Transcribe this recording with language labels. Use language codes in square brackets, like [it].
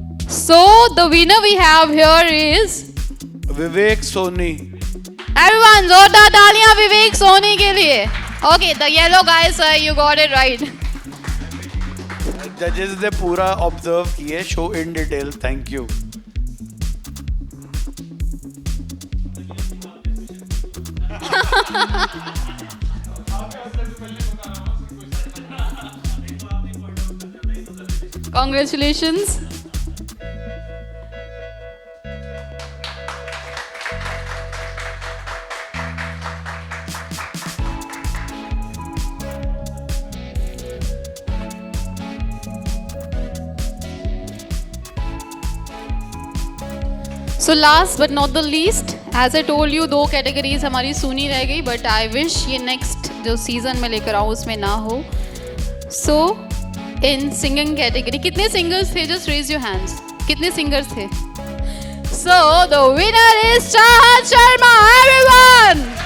[en] So the winner we have here is Vivek Soni. everyone. [hi] जोरदार तालियां विवेक सोनी के लिए. [en] Okay, the yellow guy, sir, you got it right. [hi] जजेस ने पूरा ऑब्जर्व किए, [en] Show in detail. Thank you. Congratulations. So last but not the least, as I told you, [hi] 2 categories हमारी सुनी रह गई, [en] but I wish [hi] ये नेक्स्ट जो सीजन में लेकर आऊँ उसमें ना हो. सो इन सिंगिंग कैटेगरी कितने सिंगर्स थे? [en] Just raise your hands. [hi] कितने सिंगर्स थे? [en] So the winner is Chahat Sharma, everyone.